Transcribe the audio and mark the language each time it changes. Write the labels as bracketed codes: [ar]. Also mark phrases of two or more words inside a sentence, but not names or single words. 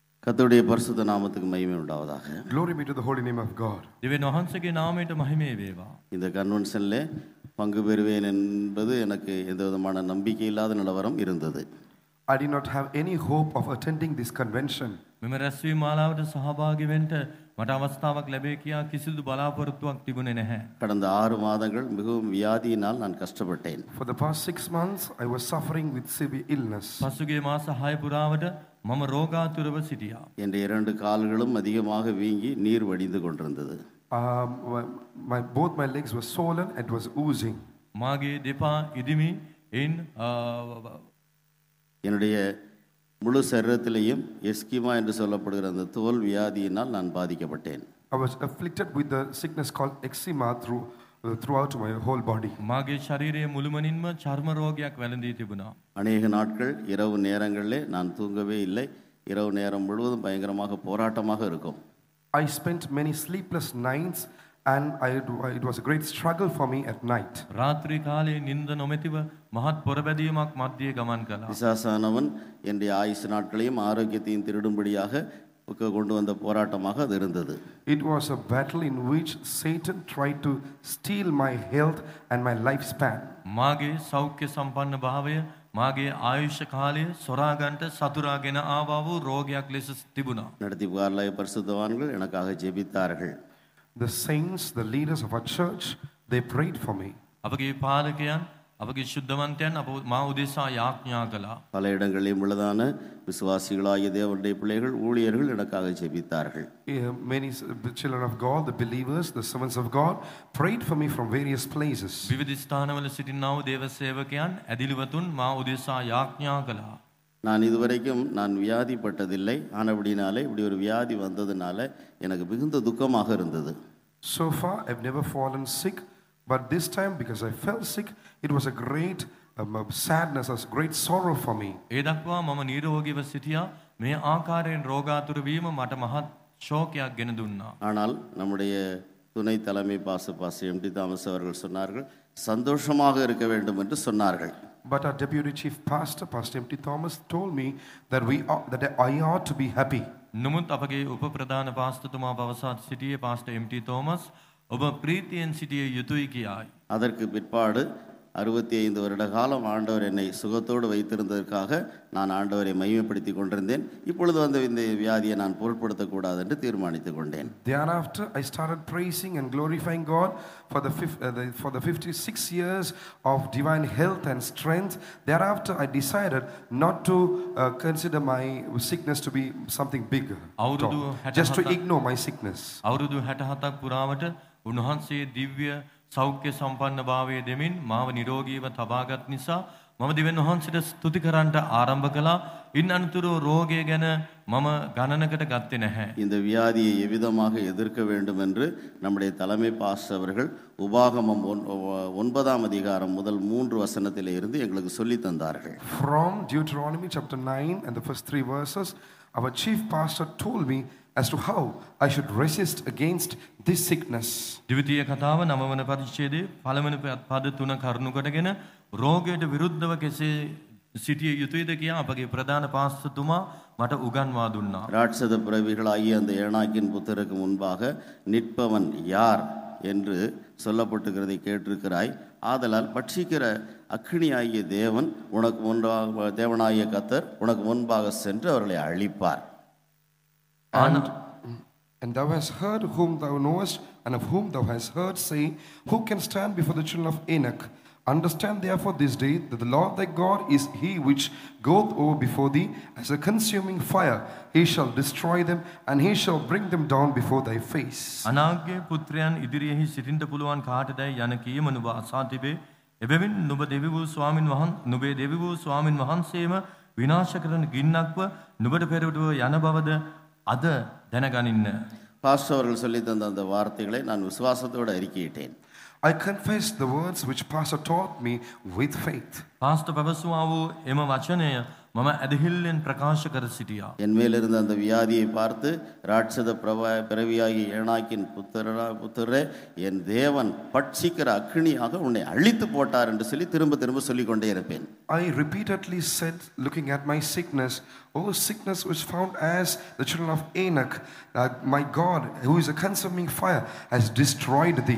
[ta] கர்த்தருடைய பரிசுத்த நாமத்துக்கு மகிமை உண்டாவதாக. [en] Glory be to the holy name of God. [si] දෙවියන් වහන්සේගේ නාමයට මහිමේ වේවා. [ta] இந்த கன்வென்ஷன்ல பங்கு பெறுவேன் என்பது எனக்கு எந்த விதமான நம்பிக்கை இல்லாத நிலவரம் இருந்தது. [en] I did not have any hope of attending this convention. [si] මෙම රැස්වීම මාලාවට සහභාගී වෙන්න මට අවස්ථාවක් ලැබේ කියා කිසිදු බලාපොරොත්තුවක් තිබුණේ නැහැ. [ta] கடந்த 6 மாதங்கள் மிகவும் வியாதியினால் நான் கஷ்டப்பட்டேன். [en] For the past 6 months I was suffering with severe illness. [si] පසුගිය මාස 6 පුරාවට මම රෝගාතුරව සිටියා. [ta] என் 2 கால்களும் அதிகமாக வீங்கி நீர் வடிந்து கொண்டிருந்தது. [en] Both my legs were swollen and it was oozing. [si] මාගේ දෙපා ඉදිමි එයින් [ta] என்னுடைய முழு சரீரத்திலேயும் எஸ்கிமா என்று சொல்லப்படுகிற அந்த தோல் வியாதியினால் நான் பாதிக்கப்பட்டேன். [en] I was afflicted with the sickness called eczema throughout my whole body. [si] මාගේ ශරීරයේ මුළුමනින්ම චර්ම රෝගයක් වැළඳී තිබුණා. [ta] அநேக நாட்கள் இரவு நேரங்களிலே நான் தூங்கவே இல்லை. இரவு நேரம் முழுவதும் பயங்கரமாக போராட்டமாக இருக்கும். [en] I spent many sleepless nights and it was a great struggle for me at night. [si] රාත්‍රී කාලයේ නිින්ද නොමැතිව මහත් පොරබැදීමක් මැද්දේ ගමන් කළා. [ta] பிசாசானவன் என்னுடைய ஆயுசு நாட்களையும் ஆரோக்கியத்தையும் திருடும்படியாக கொண்டு வந்த போராட்டமாக அது இருந்தது. [en] It was a battle in which Satan tried to steal my health and my lifespan. [si] මාගේ සෞඛ්‍ය සම්පන්න භාවය මාගේ ආයුෂ කාලය සොරාගන්ට සතුරාගෙන ආවා වූ රෝගයක් ලෙස තිබුණා. [ta] நடத்தி புகார்லாய பரிசுத்தவான்கள் எனக்காக ஜெபித்தார்கள். [en] The saints, the leaders of our church, they prayed for me. [si] අපගේ පාලකයන් අපගේ ශුද්ධවන්තයන් මා උදෙසා යාඥා කළා. [ta] பல இடங்களிலும் உள்ளதான விசுவாசிகளாகிய தேவனுடைய பிள்ளைகள் ஊழியர்கள் எனக்காக ஜெபித்தார்கள். [en] Many children of God, the believers, the servants of God prayed for me from various places. [si] විවිධ ස්ථානවල සිටිනා වූ දේව සේවකයන් ඇදිලිවතුන් මා උදෙසා යාඥා කළා. [ta] நான் இதுவரைக்கும் நான் வியாதிப்பட்டதில்லை. ஆனபடினாலே இப்படி ஒரு வியாதி வந்ததுனால எனக்கு மிகுந்த துக்கமாக இருந்தது. [en] So far I've never fallen sick, but this time because I felt sick, it was a great sadness, a great sorrow for me. [si] ඒ දක්වා මම නිරෝගීව සිටියා. මේ ආකාරයෙන් රෝගාතුර වීම මට මහත් ශෝකයක් ගෙන දුන්නා. [ta] ஆனால் நம்முடைய துணை தலைமை பாஸ் எம்டி தாமஸ் அவர்கள் சொன்னார்கள், சந்தோஷமாக இருக்க வேண்டும் என்று சொன்னார்கள். [en] But our deputy chief pastor, Pastor M.T. Thomas, told me that I ought to be happy. [si] නමුත් අපගේ උප ප්‍රධාන පාස්තතුමා පවසා සිටියේ පාස්ටර් එම්.ටී. තෝමස් ඔබ ප්‍රීතියෙන් සිටිය යුතුයි කියායි. [ta] அதற்கு பிற்பாடு 65 வருட காலம் ஆண்டவர் என்னை சுகத்தோடு வைத்திருந்ததற்காக நான் ஆண்டவரை மகிமைப்படுத்தி கொண்டிருந்தேன். இப்பொழுது வந்த இந்த வியாதியை நான் பொருட்படுத்தக்கூடாது என்று தீர்மானித்துக் கொண்டேன். [en] Thereafter I started praising and glorifying God for the 56 years of divine health and strength. Thereafter I decided not to consider my sickness to be something bigger, just to ignore my sickness. [si] අවුරුදු 67ක් පුරාවට උන්වහන්සේ දිව්‍ය සෞඛ්‍ය සම්පන්න භාවයේ දෙමින් මාව නිරෝගීව තබාගත් නිසා මම දෙවියන් වහන්සේට ස්තුති කරන්නට ආරම්භ කළා. ඉන් අනතුරු රෝගය ගැන මම ගණනකට ගත්තේ නැහැ. [ta] இந்த வியாதியை எவ்விதமாக எதிர்க்க வேண்டும் என்று நம்முடைய தலைமை பாஸ்டர் அவர்கள் உபாகமம் 9ஆம் அதிகாரம் முதல் 3 வசனத்திலே இருந்து எங்களுக்கு சொல்லி தந்தார்கள். [en] From Deuteronomy chapter 9 and the first 3 verses, our chief pastor told me as to how I should resist against this sickness. [si] ද්විතීය කතාව 9 වන පරිච්ඡේදයේ පළවෙනි පද 3 කරුණු කොටගෙන රෝගයට විරුද්ධව කෙසේ සිටිය යුතුයද කියා අපගේ ප්‍රධාන පාස්තතුමා මට උගන්වා දුන්නා. [ta] ராட்சத பிறவிகளாகிய அந்த ஏனாக்கின் புத்தருக்கு முன்பாக நிற்பவன் யார் என்று சொல்லப்பட்டிருக்கிறதை கேட்டிருக்கிறாய். ஆதலால் பட்சிக்கிற அக்கினியாகிய தேவன் உனக்கு முன்பாக தேவனாகிய கர்த்தர் உனக்கு முன்பாக சென்று அவர்களை அழிப்பார். [en] And thou hast heard whom thou knowest, and of whom thou hast heard say, who can stand before the children of Enoch? Understand therefore this day that the Lord thy God is he which goeth over before thee as a consuming fire. He shall destroy them, and he shall bring them down before thy face. [si] අනාග්‍ය පුත්‍රයන් ඉදිරියෙහි සිටින්න පුළුවන් කාටදයි යන කීම නුඹ අසා තිබේ. එබැවින් නුඹ දෙවි වූ ස්වාමින් වහන්සේම විනාශ කරන ගින්නක්ව නුඹට පෙරටුව යන බවද අද දැනගනින්න. [ta] பாஸ்டர் அவர்கள் சொல்லி தந்த அந்த வார்த்தைகளை நான் விசுவாசத்தோடு அறிக்கையிட்டேன். [en] I confess the words which pastor taught me with faith. [si] පාස්ටර් පැවසුවා වූ එම වචනය මම ඇදහිල්ලෙන් ප්‍රකාශ කර සිටියා. [ta] என் மேல் இருந்த அந்த வியாதியை பார்த்து ராட்சத பிறவியாகி ஏனாக்கின் புத்திரரே என் தேவன் பட்சிக்கிற அக்கினியாக உன்னை அழித்து போட்டார் என்று சொல்லி திரும்ப திரும்ப சொல்லிக்கொண்டே இருப்பேன். [en] I repeatedly said, looking at my sickness, "Oh, sickness was found as the children of Enoch, that my God, who is a consuming fire, has destroyed thee."